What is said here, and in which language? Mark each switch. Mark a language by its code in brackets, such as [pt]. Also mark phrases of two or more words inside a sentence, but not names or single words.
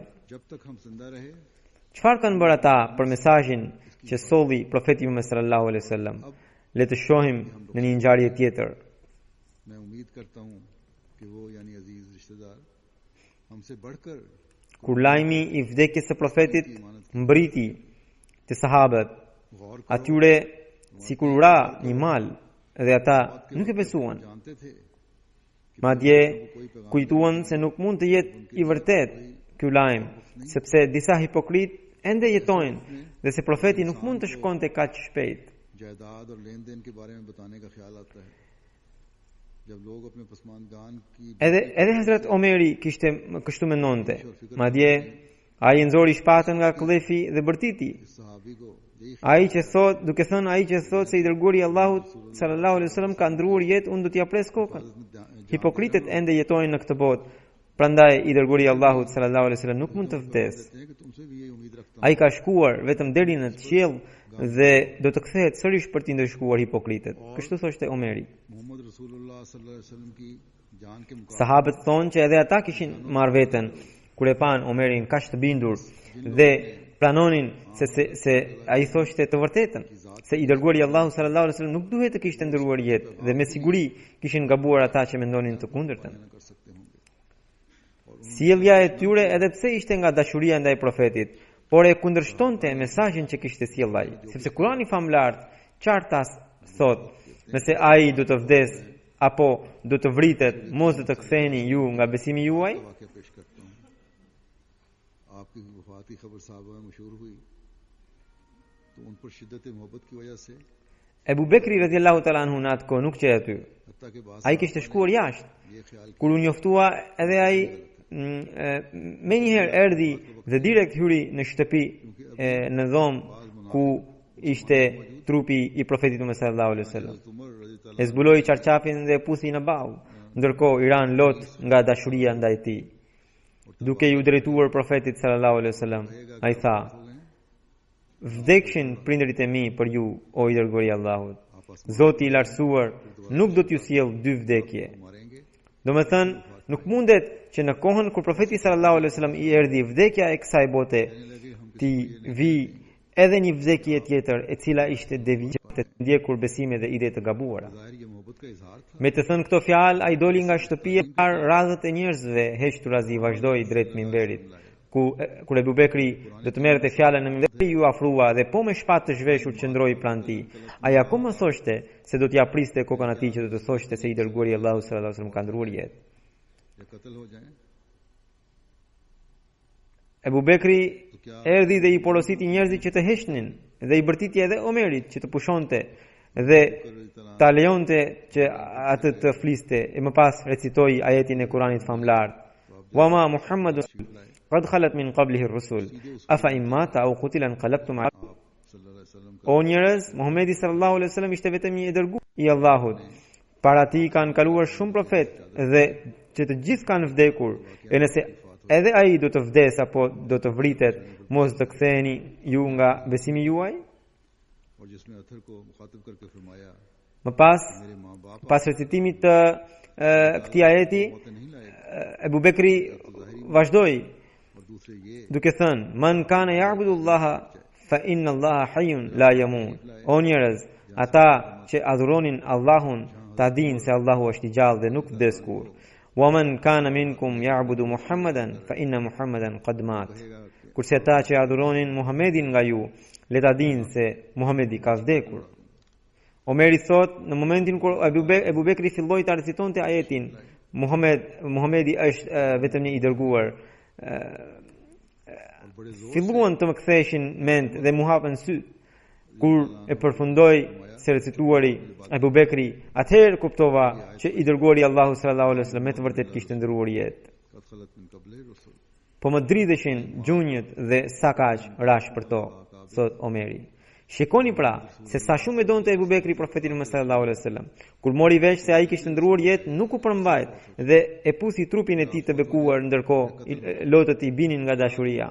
[ur] جب تک ہم زندہ رہے [sq] Çfarë kanë bërë ata për mesazhin që solli profeti Muhammed [ar] صلى الله عليه وسلم? [sq] Le të shohim në një ngjarje tjetër. [ur] میں امید کرتا ہوں کہ وہ یعنی عزیز رشتہ دار ہم سے بڑھ کر [sq] Kur lajmi i vdekjes së profetit mbriti të sahabët, [ur] غور [sq] atyre sikur ura një mal dhe ata nuk e besuan. [ur] جانتے تھے [sq] Madje kujtuan se nuk mund të jetë i vërtet ky lajm, sepse disa hipokrit ende jetojnë dhe se profeti nuk mund të shkonte kaq shpejt. [ur] جائیداد اور لین دین کے بارے میں بتانے کا خیال آتا ہے. جب لوگ اپنے پسماندان کی [sq] Edhe Hazrat Omeri kishte kështu mendonte. Madje ai nxori shpatën nga klefi dhe bërtiti. [ur] صحابی کو یہی [sq] Duke thënë ai që thot se i dërguari i Allahut [ar] صلى الله عليه وسلم [sq] ka ndruar jetë, unë do t'ia pres kokën. Hipokritët ende jetojnë në këtë botë. Prandaj i dërguari i Allahut [ar] صلى الله عليه وسلم [sq] nuk mund të vdesë. [ur] کہتے ہیں کہ تم سے بھی یہی امید رکھتا [sq] Ai ka shkuar vetëm deri në qiell dhe do të kthehet sërish për t'i ndërshkuar hipokritët. Kështu thoshte Omeri. [ur] ہوں۔ محمد [ar] رسول الله صلى الله عليه وسلم [ur] کی جان کے مقابلے [sq] Sahabët thonë që edhe ata kishin marrë veten kur e pan Omerin kaq të bindur dhe planonin se ai thoshte të vërtetën, se i dërguari i Allahut [ar] صلى الله عليه وسلم [sq] nuk duhet të kishte ndëruar jetë dhe me siguri kishin gabuar ata që mendonin të kundërtën. [ur] نہ کر سکتے ہوں گے. [sq] Sjellja e tyre edhe pse ishte nga dashuria ndaj profetit, por e kundërshtonte mesazhin që kishte sjell ai, sepse Kurani famlar qartë thot, nëse ai do të vdes apo do të vritet, mos do të ktheheni ju nga besimi juaj. [ur] واقعہ پیش کرتا ہوں. آپ کی وفات کی خبر صحابہ میں مشہور ہوئی تو ان پر شدت محبت کی وجہ سے [sq] Ebu Bekri [ar] رضي الله تعالى عنه [sq] në atë kohë nuk qej aty. [ur] حتیٰ کے بعد [sq] Ai kishte shkuar jashtë. [ur] یہ خیال [sq] Kur u njoftua edhe ai me njëherë erdhi dhe direkt hyri në shtëpi në dhomë ku ishte trupi i profetit Muhammed [ar] صلى الله عليه وسلم. [ur] عمر رضی [sq] E zbuloi çarçafin dhe e puthi në ball, ndërkohë i ran lot nga dashuria ndaj tij. Duke ju drejtuar profetit [ar] صلى الله عليه وسلم, [sq] ai tha: "Vdekshin prindërit e mi për ju, o i dërguari i Allahut. Zoti i lartësuar nuk do t'ju sjell dy vdekje." [ur] ماریں گے [sq] Domethënë, nuk mundet që në kohën kur profeti [ar] صلى الله عليه وسلم [sq] i erdhi vdekja e kësaj bote, ti vi edhe një vdekje tjetër e cila ishte devijë të ndjekur besime dhe ide të gabuara. [ur] ظاہر یہ محبت کا اظہار تھا. [sq] Me të thënë këto fjalë, ai doli nga shtëpia par radhët e njerëzve, heqturazi vazhdoi drejt mimberit. Kur Ebu Bekri do të merrte fjalën në mimber, ju afrua dhe po me shpatë të zhveshur qëndroi pranë tij. Ai akoma thoshte se do t'ia priste kokën atij që do të thoshte se i dërguari i Allahut [ar] صلى الله عليه وسلم [sq] ka ndruar jetë. [ur] یا قتل ہو جائیں [sq] Ebu Bekri erdhi dhe i porositi njerëzit që të heqnin dhe i bërtiti edhe Omerit që të pushonte dhe ta lejonte që atë të fliste e më pas recitoi ajetin e Kuranit famlar: [ar] "وما محمد قد خلت من قبله الرسل أفإن مات أو قتل انقلبتم على." صلى الله عليه وسلم का [sq] O njerëz, Muhamedi [ar] صلى الله عليه وسلم [sq] ishte vetëm një i dërguar i Allahut. Para tij kanë kaluar shumë profet dhe që të gjithë kanë vdekur. E nëse edhe ai do të vdes apo do të vritet, mos të ktheheni ju nga besimi juaj? [ur] اور جس میں اثر کو مخاطب کر کے فرمایا [sq] Më pas, [ur] میرے ماں باپ [sq] pas recitimit të këtij ajeti, [ur] موت نہیں لائے [sq] Ebu Bekri vazhdoi [ur] اور دوسرے یہ [sq] duke thënë: [ar] "من كان يعبد الله فإن الله حي لا يموت." [sq] O njerëz, ata që adhuronin Allahun, ta dinë se Allahu është i gjallë dhe nuk vdes kur. [ar] "ومن كان منكم يعبد محمدا فإن محمدا قد مات." [sq] Kurse ata që adhuronin Muhamedin nga ju, le ta dinë se Muhamedi ka vdekur. Omeri thot, në momentin kur Ebu Bekri filloi ta recitonte ajetin, Muhamedi është vetëm një i dërguar, filluan të më ktheshin mend dhe mu hapën syt. Kur e përfundoi se recituari Ebu Bekri, atëherë kuptova që i dërguari Allahu [ar] صلى الله عليه وسلم [sq] me të vërtet kishte ndëruar jetë. [ar] قد خلت من قبل الرسل [sq] Po më dridheshin gjunjët dhe sa kaq rash për to, thot Omeri. Shikoni pra se sa shumë e donte Ebu Bekri profetin Muhammed [ar] صلى الله عليه وسلم. [sq] Kur mori vesh se ai kishte ndruar jetë, nuk u përmbajt dhe e pusi trupin e tij të bekuar, ndërkohë lotët i binin nga dashuria.